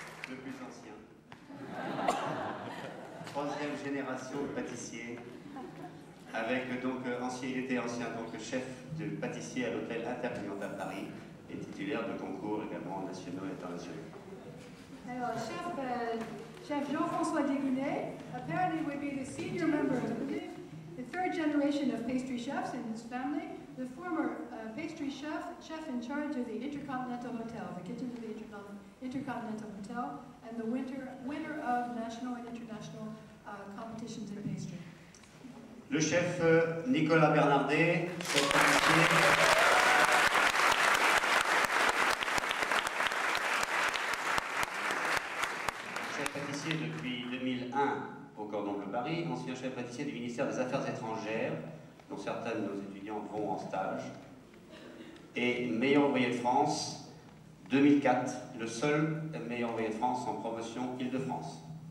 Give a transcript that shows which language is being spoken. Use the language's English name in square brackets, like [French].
[French] Le plus ancien. Troisième génération de pâtissiers. Avec donc il était ancien donc chef de pâtissier à l'hôtel Intercontinental Paris et titulaire de concours également nationaux et internationaux. Alors, [English] Chef Jean-François Deguinet apparently would be the senior member of the third generation of pastry chefs in his family, the former pastry chef in charge of the Intercontinental Hotel, the kitchen of the Intercontinental Hotel, and the winner of national and international competitions in pastry. [French] Le chef Nicolas Bernardet, chef pâtissier. Chef pâtissier depuis 2001 au Cordon Bleu Paris, ancien chef pâtissier du ministère des Affaires étrangères, dont certains de nos étudiants vont en stage, et meilleur ouvrier de France 2004, le seul meilleur ouvrier de France en promotion Île-de-France.